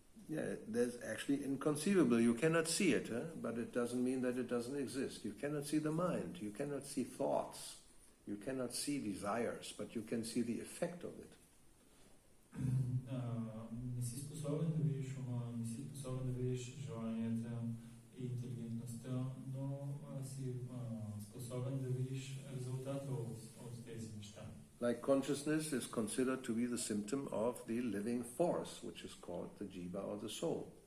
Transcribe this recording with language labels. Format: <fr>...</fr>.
<en>Yeah, that's actually inconceivable. You cannot see it, but it doesn't mean that it doesn't exist. You cannot see the mind, you cannot see thoughts, you cannot see desires, but you can see the effect of it.</en> <bg>Не си способен да видиш ума, не си способен да видиш желанията и интелигентността, но си способен да видиш резултата от тези неща.</bg> <en>Like consciousness is considered to be the symptom of the living force, which is called the jiva or the soul.</en>